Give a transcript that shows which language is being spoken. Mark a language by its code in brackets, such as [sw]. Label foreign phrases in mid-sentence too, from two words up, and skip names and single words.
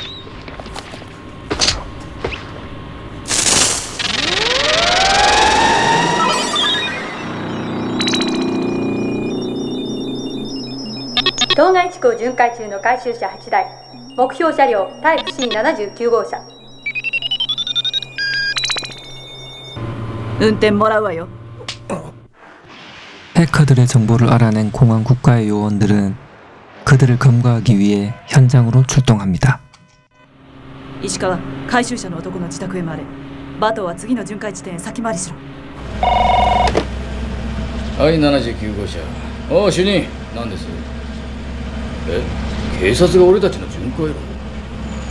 [ja] 当該地区を巡回中の回収車8台、目標車両タイプ C79 号車。運転もらうわよ。 [ko] 해커들의 정보를 알아낸 공안 국가의 요원들은 그들을 검거하기 위해 현장으로 출동합니다. [ja] 石川、回収者の男の自宅へ回れ。バトは次の巡回地点へ先回りしろ。はい、79号車。おう主任、何です？警察が俺たちの巡回路？